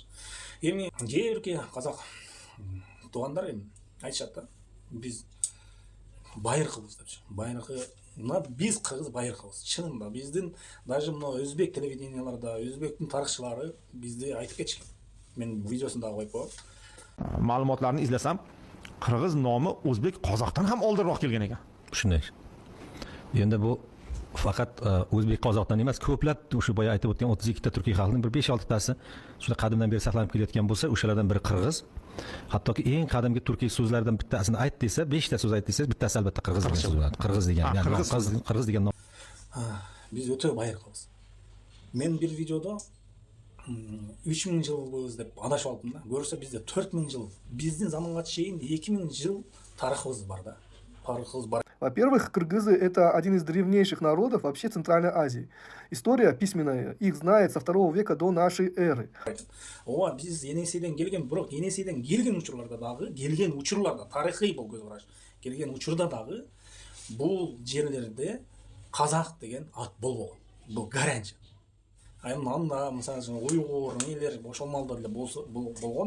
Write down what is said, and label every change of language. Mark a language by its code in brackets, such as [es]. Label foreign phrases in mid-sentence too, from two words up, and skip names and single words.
[ky] Эми кээ бирки казак туугандар эми айтышат да, биз байыркыбыз депчи. Байыркы, биз кыргыз байыркыбыз. Чынында биздин даже мына өзбек телевиденияларда, өзбектин тарыхчылары бизди айтып кетишкен. Мен видеосун дагы коюп коем. [uz] Ma'lumotlarni izlasam, qirg'iz nomi o'zbek qozoqdan ham oldinroq kelgan ekan. Shunday. Endi bu faqat o'zbek qozoqdan emas, ko'plab o'sha boya aytib o'tgan 32 ta turkiy xalqning bir 5-6 tasi shunday qadimdan beri saqlanib kelayotgan bo'lsa, o'shalardan biri qirg'iz. Hattoki eng qadimgi turkiy so'zlardan bittasini ayt desa, 5 ta so'z ayt desangiz, bittasi albatta qirg'iz degan so'z bo'ladi. Qirg'iz degan, ya'ni qirg'iz degan nom. [ky] Биз өтө байыркыбыз. Мен бир видеодо 3000 жылбыз деп адашып алыптым да. Көрсө бизде 4000 жыл, биздин заманга чейин 2000 жыл тарыхыбыз бар да. [ru] Во-первых, кыргызы — это один из древнейших народов вообще Центральной Азии. История письменная их знает со 2 века до нашей эры. [ky] Биз Енесейден келген, бирок Енесейден келген учурларда, тарыхый бул көз караш. Келген учурда дагы бул жерлерде казак деген ат болбогон. Бул гаранча. Анда мисалы үчүн уйгур, нелер ошол малда эле болгон.